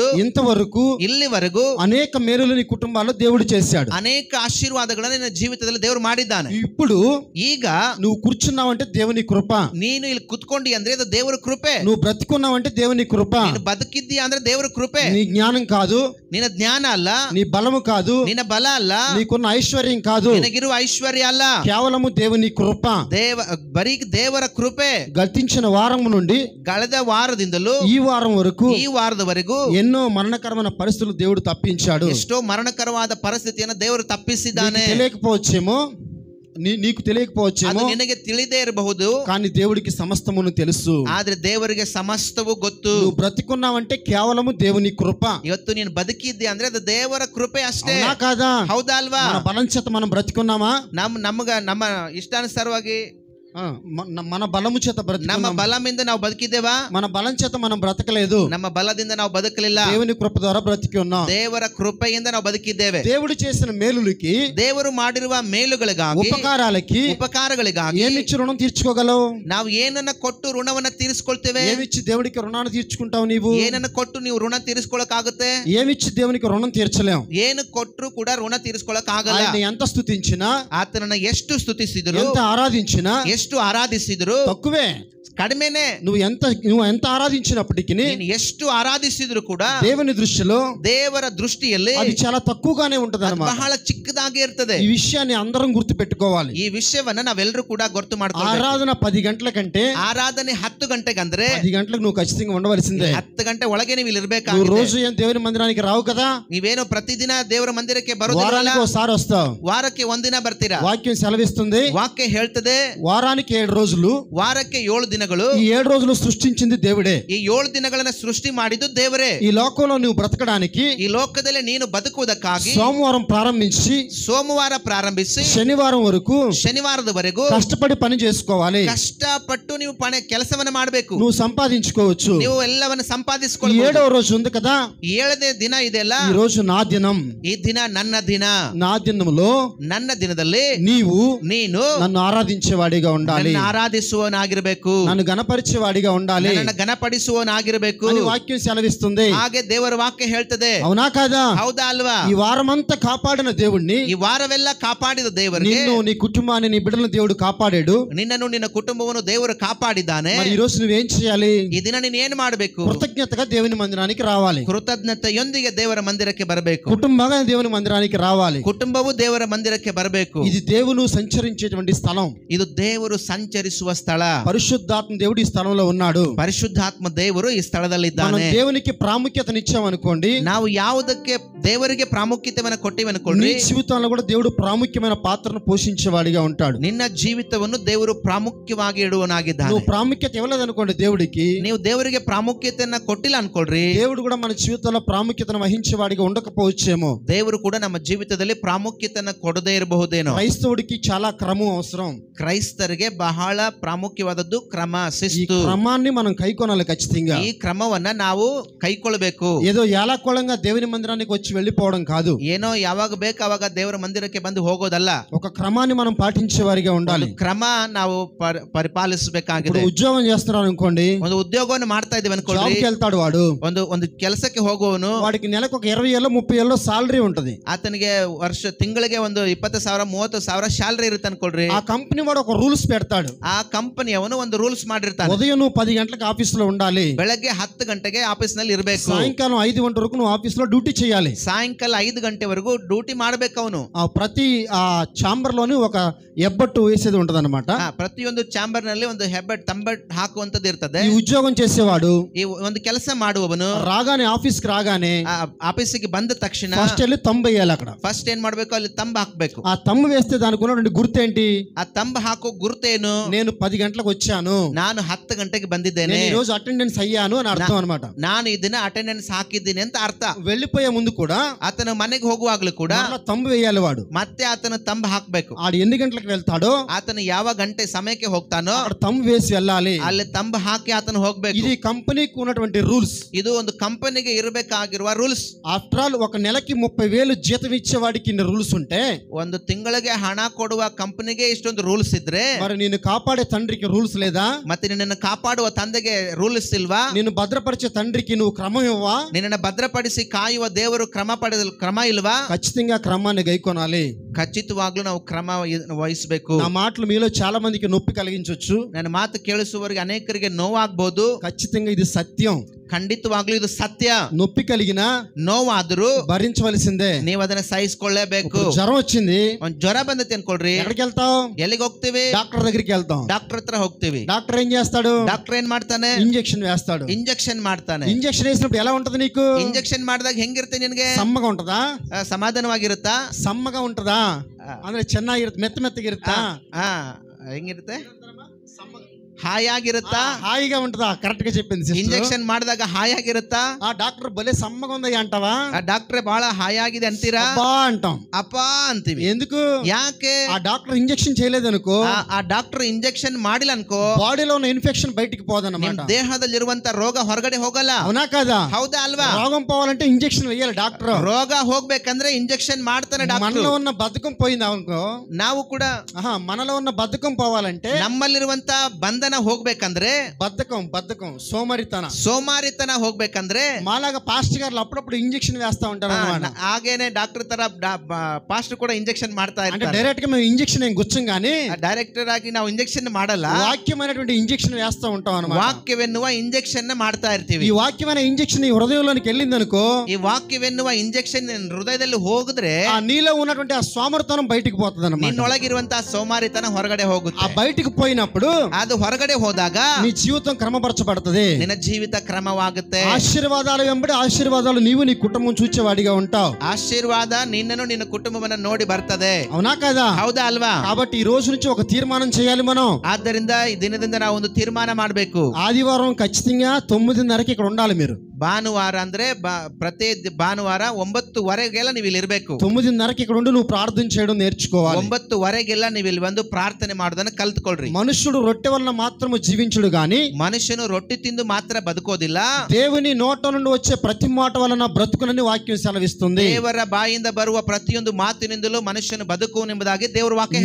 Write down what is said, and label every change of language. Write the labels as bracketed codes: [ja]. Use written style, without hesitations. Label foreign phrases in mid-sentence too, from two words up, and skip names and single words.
[te] ఇంతవరకు [kn] ಇಲ್ಲಿವರೆಗೂ [te] అనేక మేలులు నీ కుటుంబాల్లో దేవుడు చేశాడు. [kn] ಅನೇಕ ಆಶೀರ್ವಾದಗಳನ್ನು ನಿನ್ನ ಜೀವಿತದಲ್ಲಿ ದೇವರು ಮಾಡಿದ್ದಾನೆ. [te] ఇప్పుడు [kn] ಈಗ [te] నువ్వు కూర్చున్నావంటే దేవుని కృప. [kn] ನೀನು ಇಲ್ಲಿ ಕುತ್ಕೊಂಡಿ ಅಂದ್ರೆ ಅದು ದೇವರ ಕೃಪೆ. [te] నువ్వు బ్రతికున్నావంటే దేవుని కృప. [kn] ನೀನು ಬದುಕಿದ್ದೀಯ ಅಂದ್ರೆ ದೇವರ ಕೃಪೆ. [te] నీ జ్ఞానం కాదు, [kn] ನಿನ್ನ ಜ್ಞಾನ ಅಲ್ಲ, [te] నీ బలము కాదు, [kn] ನಿನ್ನ ಬಲ ಅಲ್ಲ, [te] నీకున్న ఐశ్వర్యం కాదు, [kn] ನಿನಗಿರುವ ಐಶ್ವರ್ಯ ಅಲ್ಲ, [te] కేవలము దేవుని కృప. [kn] ಬರೀ ದೇವರ ಕೃಪೆ. [te] గతించిన వారం నుండి [kn] ಕಳೆದ ವಾರದಿಂದಲೂ [te] ఈ వారం వరకు [kn] ಈ ವಾರದವರೆಗೂ [te] ఎన్నో మరణకరమైన పరిస్థితులు దేవుడు తప్పించాడు. [kn] ಎಷ್ಟೋ ಮರಣಕರವಾದ ಪರಿಸ್ಥಿತಿಯನ್ನು ದೇವರು ತಪ್ಪಿಸಿದ್ದಾನೆ. [te] తెలియకపోవచ్చేమో, నీకు తెలియకపోవచ్చేమో, [kn] ನಿನಗೆ ತಿಳಿದೇ ಇರಬಹುದು, [te] కానీ దేవుడికి సమస్తమును తెలుసు. [kn] ಆದ್ರೆ ದೇವರಿಗೆ ಸಮಸ್ತವೂ ಗೊತ್ತು. [te] నువ్వు బ్రతికున్నావంటే కేవలము దేవుని కృప. [kn] ಇವತ್ತು ನೀನು ಬದುಕಿದ್ದೆ ಅಂದ್ರೆ ಅದು ದೇವರ ಕೃಪೆ ಅಷ್ಟೇ. [te] కాదా? [kn] ಹೌದಾ ಅಲ್ವಾ? [te] మన బలం చేత మనం బ్రతికున్నామా? [kn] ನಮ್ಮ ಇಷ್ಟಾನುಸಾರವಾಗಿ [te] మన బలము చేత [kn] ನಮ್ಮ [te] బ్రతికున్నామా? [kn] ಬಲಮಿಂದ ನಾವು ಬದುಕಿದ್ದೇವಾ? [te] మన బలం చేత మనం బ్రతకలేదు. [kn] ನಮ್ಮ ಬಲದಿಂದ ನಾವು ಬದುಕಲಿಲ್ಲ. [te] దేవుని కృప ద్వారా బ్రతికి ఉన్నాం. [kn] ದೇವರ ಕೃಪೆಯಿಂದ ನಾವು ಬದುಕಿದ್ದೇವೆ. [te] దేవుడు చేసిన మేలులకి, [kn] ದೇವರು ಮಾಡಿರುವ ಮೇಲುಗಳಿಗಾಗಿ, [te] ఉపకారాలకి, [kn] ಉಪಕಾರಗಳಿಗಾಗಿ [te] ఏమిచ్చి రుణం తీర్చుకోగలవు? [kn] ನಾವು ಏನನ್ನ ಕೊಟ್ಟು ಋಣವನ್ನ ತೀರಿಸಿಕೊಳ್ತೇವೆ? [te] ఏమిచ్చి దేవుడికి రుణాన్ని తీర్చుకుంటావు? నీవు [kn] ಏನನ್ನ ಕೊಟ್ಟು ನೀವು ಋಣ ತೀರಿಸ್ಕೊಳಕ್ಕಾಗುತ್ತೆ? [te] ఏమిచ్చి దేవునికి రుణం తీర్చలేం. [kn] ಏನು ಕೊಟ್ಟರು ಕೂಡ ಋಣ ತೀರಿಸ್ಕೊಳಕ್ ಆಗಲ್ಲ. [te] ఆయన ఎంత స్తుతించినా, [kn] ಆತನನ್ನ ಎಷ್ಟು ಸ್ತುತಿಸಿದ್ರು, [te] ఎంత ఆరాధించినా [kn] ಎಷ್ಟು ಆರಾಧಿಸಿದ್ರು [te] తక్కువే. [kn] ಕಡಿಮೆನೆ. [te] నువ్వు ఎంత ఆరాధించినప్పటికీ, [kn] ನೀನು ಎಷ್ಟು ಆರಾಧಿಸಿದ್ರು ಕೂಡ [te] దేవుని దృష్టిలో [kn] ದೇವರ ದೃಷ್ಟಿಯಲ್ಲಿ [te] అది చాలా తక్కువగానే ఉంటది అన్నమాట. [kn] ಬಹಳ ಚಿಕ್ಕದಾಗಿ ಇರ್ತದೆ. [te] ఈ విషయాన్ని అందరం గుర్తు పెట్టుకోవాలి. [kn] ಈ ವಿಷಯವನ್ನ ನಾವೆಲ್ಲರೂ ಕೂಡ ಗೊತ್ತು ಮಾಡ್ಕೊಳ್ಳಬೇಕು. [te] ఆరాధన 10 గంటల కంటే [kn] ಆರಾಧನೆ 10 ಗಂಟೆಗೆ ಅಂದ್ರೆ [te] 10 గంటలకు నువ్వు ఖచ్చితంగా ఉండవలసిందే. [kn] 10 ಗಂಟೆ ಒಳಗೆ ನೀವು ಇಲ್ಲಿ [te] నువ్వు [kn] ಇರಬೇಕಾಗಿದೆ. [te] రోజు ఏం దేవుని మందిరానికి రావు కదా. [kn] ನೀವೇನು ಪ್ರತಿದಿನ ದೇವರ ಮಂದಿರಕ್ಕೆ ಬರೋದಿಲ್ಲ. [te] వారానికి ఒకసారి వస్తావు. [kn] ವಾರಕ್ಕೆ ಒಂದಿನ ಬರ್ತೀರಾ. [te] వాక్యం సెలవిస్తుంది, [kn] ವಾಕ್ಯ ಹೇಳ್ತದೆ [te] వారానికి 7 రోజులు, [kn] ವಾರಕ್ಕೆ 7 ದಿನಗಳು. [te] ఈ 7 రోజులు సృష్టించింది దేవుడే. [kn] ಈ 7 ದಿನಗಳನ್ನ ಸೃಷ್ಟಿ ಮಾಡಿದ್ದು ದೇವರೇ. [te] ఈ లోకంలో నువ్వు బ్రతకడానికి, [kn] ಈ ಲೋಕದಲ್ಲಿ ನೀನು ಬದುಕುವುದಕ್ಕಾಗಿ [te] సోమవారం ప్రారంభించి [kn] ಸೋಮವಾರ ಪ್ರಾರಂಭಿಸಿ [te] శనివారం వరకు [kn] ಶನಿವಾರದವರೆಗೂ [te] కష్టపడి పని చేసుకోవాలి. [kn] ಕಷ್ಟಪಟ್ಟು ನೀವು ಕೆಲಸವನ್ನ ಮಾಡಬೇಕು. [te] నువ్వు సంపాదించుకోవచ్చు. [kn] ನೀವು ಎಲ್ಲವನ್ನ [te] ఈ [kn] ಸಂಪಾದಿಸಿಕೊಳ್ಳಬಹುದು. [te] 7వ రోజు ఉంది కదా, [kn] 7ನೇ ದಿನ ಇದೆಲ್ಲ, [te] ఈ రోజు నా దినం. [kn] ಈ ದಿನ ನನ್ನ ದಿನ. [te] నా దినంలో [kn] ನನ್ನ ದಿನದಲ್ಲಿ ನೀನು [te] నన్ను ఆరాధించేవాడిగా ఉండాలి, [kn] ನನ್ನ ಆರಾಧಿಸುವವನಾಗಿರಬೇಕು, [te] నన్ను గణపరిచేవాడిగా ఉండాలి, [kn] ನನ್ನನ್ನು ఘనపಡಿಸುವವನಾಗಿರಬೇಕು [te] అని వాక్యం సెలవిస్తుంది. [kn] ಹಾಗೆ ದೇವರ ವಾಕ್ಯ ಹೇಳ್ತದೆ. [te] అవునా కాదా? [kn] ಹೌದಾ ಅಲ್ವಾ? [te] ఈ వారమంతా కాపాడిన దేవుణ్ణి, [kn] ಈ ವಾರವೆಲ್ಲ ಕಾಪಾಡಿದ ದೇವರಿಗೆ, [te] నిన్ను, నీ కుటుంబాన్ని, నీ బిడ్డలను దేవుడు కాపాడాడు. [kn] ನಿನ್ನನ್ನು ನಿನ್ನ ಕುಟುಂಬವನ್ನು ದೇವರು ಕಾಪಾಡಿದ್ದಾನೆ. [te] మరి ఈ రోజు నువ్వేం చేయాలి? [kn] ಈ ದಿನ ನೀನು ಏನು ಮಾಡಬೇಕು? [te] కృతజ్ఞతగా దేవుని మందిరానికి రావాలి. [kn] ಕೃತಜ್ಞತೆಯೊಂದಿಗೆ ದೇವರ ಮಂದಿರಕ್ಕೆ ಬರಬೇಕು. [te] కుటుంబంగా దేవుని మందిరానికి రావాలి. [kn] ಕುಟುಂಬವು ದೇವರ ಮಂದಿರಕ್ಕೆ ಬರಬೇಕು. [te] ఇది దేవుడు సంచరించేటువంటి స్థలం. [kn] ಇದು ದೇವರು ಸಂಚರಿಸುವ ಸ್ಥಳ. [te] పరిశుద్ధాత్మ దేవుడు ఈ స్థలంలో ఉన్నాడు. [kn] ಪರಿಶುದ್ಧಾತ್ಮ ದೇವರು ಈ [te] మనం [kn] ಸ್ಥಳದಲ್ಲಿದ್ದಾನೆ. [te] దేవునికి ప్రాముఖ్యతనిచ్చామనుకోండి, [kn] ನಾವು ಯಾವುದಕ್ಕೆ ದೇವರಿಗೆ ಪ್ರಾಮುಖ್ಯತೆಯನ್ನು ಕೊಟ್ಟಿವನುಕೊಳ್ಳಿ, [te] నీ జీవితంలో కూడా దేవుడు ప్రాముఖ్యమైన పాత్రను పోషించేవాడిగా ఉంటాడు. [kn] ನಿನ್ನ ಜೀವಿತವನ್ನು ದೇವರು ಪ್ರಾಮುಖ್ಯವಾಗಿ ಇಡುವನಾಗಿದ್ದಾನೆ. [te] నువ్వు ప్రాముఖ్యత ఇవ్వలేదనుకోండి దేవుడికి, [kn] ನೀವು ದೇವರಿಗೆ ಪ್ರಾಮುಖ್ಯತೆಯನ್ನ ಕೊಟ್ಟಿಲ್ಲ ಅನ್ಕೊಳ್ರಿ, [te] దేవుడు కూడా మన జీవితంలో ప్రాముఖ్యతను వహించేవాడిగా ఉండకపోవచ్చేమో. [kn] ದೇವರು ಕೂಡ ನಮ್ಮ ಜೀವಿತದಲ್ಲಿ ಪ್ರಾಮುಖ್ಯತೆಯನ್ನ ಕೊಡದೇ ಇರಬಹುದೇನೋ. [te] క్రైస్తవుడికి చాలా క్రమం అవసరం. [kn] ಕ್ರೈಸ್ತರಿಗೆ ಬಹಳ ಪ್ರಾಮುಖ್ಯವಾದದ್ದು ಕ್ರಮ. [te] ఈ [kn] ಶಿಸ್ತು, [te] క్రమాన్ని మనం కైకొనాలి ఖచ్చితంగా. [kn] ಈ ಕ್ರಮವನ್ನ ನಾವು ಕೈಗೊಳ್ಳಬೇಕು. [te] ఏదో ఏలాకోళంగా దేవుని మందిరానికి వచ్చి వెళ్ళిపోవడం కాదు. [kn] ಏನೋ ಯಾವಾಗ ಬೇಕು ಅವಾಗ ದೇವರ ಮಂದಿರಕ್ಕೆ ಬಂದು ಹೋಗೋದಲ್ಲ. [te] ఒక క్రమాన్ని మనం పాటించే వారిగా ఉండాలి. [kn] ಒಂದು ಕ್ರಮ ನಾವು ಪರಿಪಾಲಿಸಬೇಕಾಗಿದೆ. [te] ఇప్పుడు ఉద్యోగం చేస్తున్నారు అనుకోండి, [kn] ಒಂದು ಉದ್ಯೋಗವನ್ನು ಮಾಡ್ತಾ ಇದೀವಿ ಅನ್ಕೊಳ್ಳಿ, [te] జాబ్కి వెళ్తాడు వాడు, [kn] ಒಂದು ಕೆಲಸಕ್ಕೆ ಹೋಗುವವನು, [te] వాడికి నెలకు ఒక 20,000 30,000 సాలరీ ఉంటది. [kn] ಆತನಿಗೆ ತಿಂಗಳಿಗೆ ಒಂದು 20,000 30,000 ಸ್ಯಾಲರಿ ಇರುತ್ತೆ ಅನ್ಕೊಳ್ರಿ. [te] ఆ కంపెనీ వాడు ఒక రూల్స్ పెడతాడు. [kn] ಆ ಕಂಪನಿಯವನು ಒಂದು ರೂಲ್ಸ್ ಮಾಡಿರ್ತಾನೆ. [te] ఉదయం నువ్వు 10 గంటలకు ఆఫీస్ లో ఉండాలి, [kn] ಬೆಳಗ್ಗೆ 10 ಗಂಟೆಗೆ ಆಫೀಸ್ ನಲ್ಲಿ ಇರಬೇಕು, [te] సాయంకాలం 5 గంటల వరకు నువ్వు ఆఫీస్ లో డ్యూటీ చేయాలి, [kn] ಸಾಯಂಕಾಲ 5 ಗಂಟೆವರೆಗೂ ಡ್ಯೂಟಿ ಮಾಡ್ಬೇಕು ಅವನು. [te] ప్రతి ఛాంబర్ లోని ఒక ఎబ్బట్టు వేసేది ఉంటది అనమాట. [kn] ಪ್ರತಿಯೊಂದು ಚಾಂಬರ್ ನಲ್ಲಿ ಒಂದು ಹೆಬ್ಬೆಟ್ ತಂಬೆಟ್ ಹಾಕುವಂತದ್ದು ಇರ್ತದೆ. [te] ఈ ఉద్యోగం చేసేవాడు, [kn] ಈ ಒಂದು ಕೆಲಸ ಮಾಡುವವನು [te] రాగానే ఆఫీస్ కి రాగానే [kn] ఆఫీస్కి ಬಂದ తక్షಣ [te] ఫస్ట్ వెళ్ళి తంబు వేయాలి. అక్కడ [kn] ఫస్ట్ ఏం ಮಾಡ್ಬೇಕು, ಅಲ್ಲಿ ತಂಬ ಹಾಕ್ಬೇಕು. [te] ఆ తంబు వేస్తే దానికి ఉన్నటువంటి గుర్తేంటి? [kn] ఆ ತಂಬ ಹಾಕೋ ಗುರುತೇನು? [te] నేను 10 గంటలకు వచ్చాను, [kn] ನಾನು 10 ಗಂಟೆಗೆ ಬಂದಿದ್ದೇನೆ, [te] ఈ రోజు అటెండెన్స్ అయ్యాను అని అర్థం అనమాట. [kn] ನಾನು ಈ ದಿನ ಅಟೆಂಡೆನ್ಸ್ ಹಾಕಿದ್ದೀನಿ ಅಂತ ಅರ್ಥ. [te] వెళ్ళిపోయే ముందు కూడా [kn] ಆತನ ಮನೆಗೆ ಹೋಗುವಾಗ್ಲೂ ಕೂಡ [te] తంబు వేయాలి వాడు. [kn] ಮತ್ತೆ ಆತನ ತಂಬ ಹಾಕ್ಬೇಕು. [te] ఆడు ఎన్ని గంటలకు వెళ్తాడో [kn] ಆತನ ಯಾವ ಗಂಟೆ ಸಮಯಕ್ಕೆ ಹೋಗ್ತಾನೋ [te] అక్కడ తంబు వేసి వెళ్ళాలి. [kn] ಅಲ್ಲಿ ತಂಬ ಹಾಕಿ ಆತನ ಹೋಗ್ಬೇಕು. [te] ఇది కంపెనీకి ఉన్నటువంటి రూల్స్. [kn] ಇದು ಒಂದು ಕಂಪನಿಗೆ ಇರಬೇಕಾಗಿರುವ ರೂಲ್ಸ್. [en] after all [te] ఒక నెలకి 30,000 జీతం ఇచ్చేవాడికి ఇన్ని రూల్స్ ఉంటే, [kn] ಒಂದು ತಿಂಗಳಿಗೆ ಹಣ ಕೊಡುವ ಕಂಪನಿಗೆ ಇಷ್ಟೊಂದು ರೂಲ್ಸ್ ಇದ್ರೆ, [te] మరి నిన్ను కాపాడే తండ్రికి రూల్స్ లేదా? [kn] ಮತ್ತೆ ನಿನ್ನನ್ನು ಕಾಪಾಡುವ ತಂದೆಗೆ ರೂಲ್ಸ್ ಇಲ್ವಾ? [te] నిన్ను భద్రపరిచే తండ్రికి నువ్వు క్రమం ఇవ్వవా? [kn] ನಿನ್ನನ್ನು ಭದ್ರಪಡಿಸಿ ಕಾಯುವ ದೇವರು ಕ್ರಮ ಇಲ್ವಾ? [te] ఖచ్చితంగా క్రమాన్ని గైకొనాలి. [kn] ಖಚಿತವಾಗ್ಲೂ ನಾವು ಕ್ರಮ ವಹಿಸಬೇಕು. [te] నా మాటలు మీలో చాలా మందికి నొప్పి కలిగించవచ్చు, [kn] ನನ್ನ ಮಾತು ಕೇಳಿಸುವವರಿಗೆ ಅನೇಕರಿಗೆ ನೋವಾಗಬಹುದು. [te] ఖచ్చితంగా ఇది సత్యం. [kn] ಖಂಡಿತವಾಗ್ಲೂ ಇದು ಸತ್ಯ. [te] నొప్పి కలిగినా [kn] ನೋವಾದರೂ [te] భరించవలసిందే. [kn] ನೀವು ಅದನ್ನ ಸಹಿಸಿಕೊಳ್ಳಬೇಕು. [te] జ్వరం వచ్చింది, [kn] ಒಂದ್ ಜ್ವರ ಬಂದೈತೆ ಅನ್ಕೊಳ್ರಿ, [te] ఎక్కడికి వెళ్తావు? [kn] ಎಲ್ಲಿಗೆ ಹೋಗ್ತೀವಿ? [te] డాక్టర్ దగ్గరికి వెళ్తాం. [kn] ಡಾಕ್ಟರ್ ಹತ್ರ ಹೋಗ್ತೀವಿ. [te] డాక్టర్ ఏం చేస్తాడు? [kn] ಡಾಕ್ಟರ್ ಏನ್ ಮಾಡ್ತಾನೆ? [te] ఇంజెక్షన్ వేస్తాడు. [kn] ಇಂಜೆಕ್ಷನ್ ಮಾಡ್ತಾನೆ. [te] ఇంజెక్షన్ వేసినప్పుడు ఎలా ఉంటది నీకు? [kn] ಇಂಜೆಕ್ಷನ್ ಮಾಡಿದಾಗ ಹೆಂಗಿರುತ್ತೆ ನಿನ್ಗೆ? [te] సమ్మగా ఉంటదా? [kn] ಸಮಾಧಾನವಾಗಿರುತ್ತಾ? [te] సమ్మగా ఉంటదా? [kn] ಅಂದ್ರೆ ಚೆನ್ನಾಗಿರುತ್ತೆ, ಮೆತ್ತ ಮೆತ್ತಗಿರುತ್ತಾ? ಹೆಂಗಿರುತ್ತೆ? ಹಾಯಾಗಿರುತ್ತಾ? [te] హాయిగా ఉంటదా? కరెక్ట్ గా చెప్పింది సిస్టర్. [kn] ಇಂಜೆಕ್ಷನ್ ಮಾಡಿದಾಗ ಹಾಯಾಗಿರುತ್ತಾ? [te] ఆ డాక్టర్ భలే సమ్మగా ఉంది అంటావా? [kn] ಆ ಡಾಕ್ಟ್ರೆ ಬಹಳ ಹಾಯಾಗಿದೆ ಅಂತೀರಾ? [te] అబ్బా అంటాం. [kn] ಅಪ್ಪ ಅಂತೀವಿ. [te] ఎందుకు? [kn] ಯಾಕೆ? [te] ఆ డాక్టర్ ఇంజెక్షన్ చేయలేదనుకో, [kn] ಆ ಡಾಕ್ಟರ್ ಇಂಜೆಕ್ಷನ್ ಮಾಡಿಲ್ಲ ಅನ್ಕೋ, [te] బాడీలో ఉన్న ఇన్ఫెక్షన్ బయటికి పోదన్నమాట. [kn] ದೇಹದಲ್ಲಿರುವಂತ ರೋಗ ಹೊರಗಡೆ ಹೋಗಲ್ಲ. [te] అవునా కదా? [kn] ಹೌದಾ ಅಲ್ವಾ? [te] రోగం పోవాలంటే ఇంజెక్షన్ వేయాలి డాక్టర్. [kn] ರೋಗ ಹೋಗ್ಬೇಕಂದ್ರೆ ಇಂಜೆಕ್ಷನ್ ಮಾಡ್ತಾನೆ ಡಾಕ್ಟರ್. [te] మనలో ఉన్న బద్ధకం పోయింది అనుకో, [kn] ನಾವು ಕೂಡ [te] మనలో ఉన్న బద్ధకం పోవాలంటే, [kn] ನಮ್ಮಲ್ಲಿರುವಂತ ಬಂಧನ ಹೋಗ್ಬೇಕಂದ್ರೆ, [te] బద్ధకం [kn] ಸೋಮಾರಿತನ ಹೋಗ್ಬೇಕಂದ್ರೆ [te] మాలాగా పాస్టర్ గారు అప్పుడప్పుడు ఇంజెక్షన్ వేస్తా ఉంటారు అన్నమాట. [kn] ಹಾಗೇನೆ ಡಾಕ್ಟರ್ ತರ ಪಾಸ್ಟರ್ ಕೂಡ ಇಂಜೆಕ್ಷನ್ ಮಾಡ್ತಾ [te] అంటే [kn] ಇರ್ತಾರೆ. [te] డైరెక్ట్ గా మేము ఇంజెక్షన్ ఏం గుచ్చం గానీ [kn] ಡೈರೆಕ್ಟರ್ ಆಗಿ ನಾವು ಇಂಜೆಕ್ಷನ್ ಮಾಡಲ್ಲ, [te] వాక్యమైనటువంటి ఇంజెక్షన్ వేస్తా ఉంటాం అన్నమాట. [kn] ವಾಕ್ಯವೆನ್ನುವ ಇಂಜೆಕ್ಷನ್ ಮಾಡ್ತಾ ಇರ್ತೀವಿ. [te] ఈ వాక్యమైన ఇంజెక్షన్ ఈ హృదయంలోనికి వెళ్ళింది అనుకో, [kn] ಈ ವಾಕ್ಯವೆನ್ನುವ ಇಂಜೆಕ್ಷನ್ ಹೃದಯದಲ್ಲಿ ಹೋಗಿದ್ರೆ [te] ఆ నీలో ఉన్నటువంటి ఆ సోమరితనం బయటికి పోతుంది అన్నమాట. [kn] ನಿನ್ನೊಳಗಿರುವಂತಹ ಸೋಮಾರಿತನ ಹೊರಗಡೆ ಹೋಗುತ್ತೆ. [te] ఆ బయటికి పోయినప్పుడు [kn] ಅದು ಹೊರಗಡೆ ಹೋದಾಗ [te] నీ జీవితం క్రమపరచబడుతుంది. [kn] ನಿನ್ನ ಜೀವಿತ ಕ್ರಮವಾಗುತ್ತೆ. [te] ఆశీర్వాదాలు వెంబడి ఆశీర్వాదాలు నీవు నీ కుటుంబం చూచేవాడిగా ఉంటావు. [kn] ಆಶೀರ್ವಾದ ನಿನ್ನನ್ನು ನಿನ್ನ ಕುಟುಂಬವನ್ನ ನೋಡಿ ಬರ್ತದೆ. [te] అవునా కదా? [kn] ಹೌದಾ ಅಲ್ವಾ? [te] కాబట్టి ఈ రోజు నుంచి ఒక తీర్మానం చేయాలి మనం. [kn] ಆದ್ದರಿಂದ ಈ ದಿನದಿಂದ ನಾವು ಒಂದು ತೀರ್ಮಾನ ಮಾಡಬೇಕು. [te] ఆదివారం ఖచ్చితంగా 9:30కి ఇక్కడ ఉండాలి మీరు. [kn] ಭಾನುವಾರ ಅಂದ್ರೆ ಪ್ರತಿ ಭಾನುವಾರ 9:30ಗೆಲ್ಲ ನೀವು ಇಲ್ಲಿ ಇರಬೇಕು. [te] 9:30కి ఇక్కడ ఉండి నువ్వు ప్రార్థన చేయడం నేర్చుకోవాలి. [kn] 9:30ಗೆಲ್ಲ ನೀವು ಇಲ್ಲಿ ಬಂದು ಪ್ರಾರ್ಥನೆ ಮಾಡೋದನ್ನ ಕಲ್ತ್ಕೊಳ್ರಿ. [te] మనుషుడు రొట్టె వలన మాత్రము జీవించుడు గాని, [kn] ಮನುಷ್ಯನು ರೊಟ್ಟಿ ತಿಂದು ಮಾತ್ರ ಬದುಕೋದಿಲ್ಲ, [te] దేవుని నోట నుండి వచ్చే ప్రతి మాట వలన బ్రతుకునని వాక్యం సెలవిస్తుంది. [kn] ದೇವರ ಬಾಯಿಂದ ಬರುವ ಪ್ರತಿಯೊಂದು ಮಾತಿನಿಂದಲೂ ಮನುಷ್ಯನು ಬದುಕುವನೆಂಬುದಾಗಿ ದೇವರ ವಾಕ್ಯ